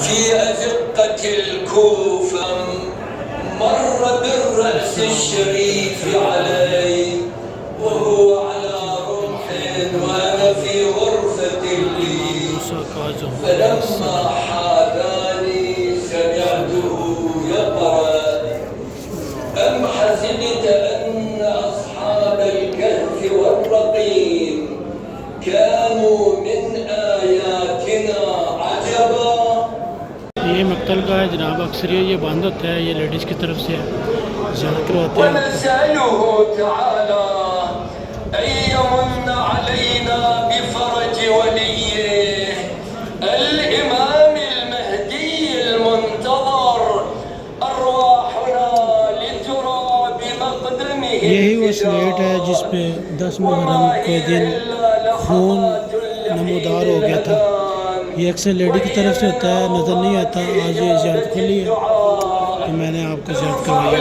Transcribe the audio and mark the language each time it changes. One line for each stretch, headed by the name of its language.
Arabic: في أزقة الكوفة مر بالرأس الشريف علي وهو على رمح وأنا في غرفة لي فلما حاذاني سمعته يقرأ أم حسبت أن أصحاب الكهف والرقيم كانوا من آياتنا عجبا.
Urdu: یہ مقتل کا ہے جناب. اکثر یہ بند ہوتا ہے, یہ لیڈیز کی طرف سے زیادہ کرواتے ہیں.
Arabic: ونسأله تعالى أن يمن علينا بفرج وليه الإمام المهدي المنتظر أرواحنا لتراب مقدمه.
Urdu: یہی وہ سلیٹ ہے جس پہ 10 محرم کے دن خون نمودار ہو گیا تھا. یہ اکثر لیڈی کی طرف سے ہوتا ہے, نظر نہیں آتا. آج یہ زیارت کھلی ہے تو میں نے آپ کو زیارت کروائی.